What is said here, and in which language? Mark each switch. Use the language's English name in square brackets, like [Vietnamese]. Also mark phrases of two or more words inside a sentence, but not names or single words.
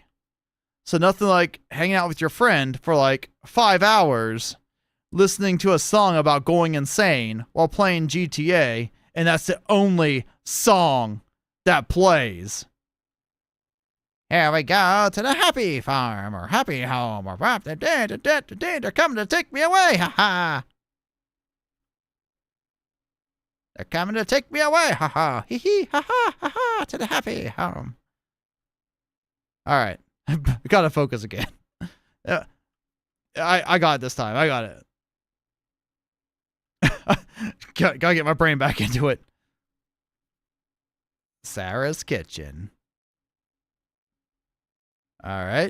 [English] So nothing like hanging out with your friend for like 5 hours, listening to a song about going insane while playing GTA and that's the only song that plays. Here we go to the happy farm or happy home or they're coming to take me away, ha ha. They're coming to take me away, ha ha, hee hee, ha ha, ha ha, to the happy home. All right, gotta focus again. I got it this time. I got it. Gotta get my brain back into it. Sarah's kitchen. All right.